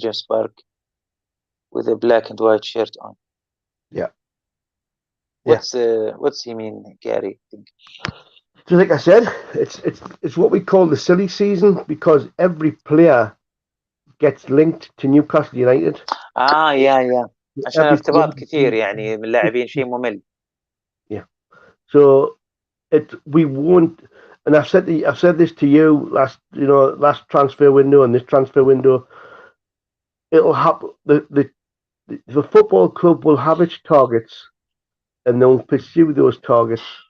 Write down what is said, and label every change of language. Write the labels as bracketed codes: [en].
[en] James Park with a black and white shirt on. Yeah. What's he mean, Gary? Just like I said, it's what we call the silly season because every player gets linked to Newcastle United. Yeah. [ar] عشان ارتباط كثير يعني من اللاعبين، شيء ممل. [en] Yeah. So we won't. And I've said this to you last transfer window and this transfer window. It'll happen. The football club will have its targets, and they'll pursue those targets.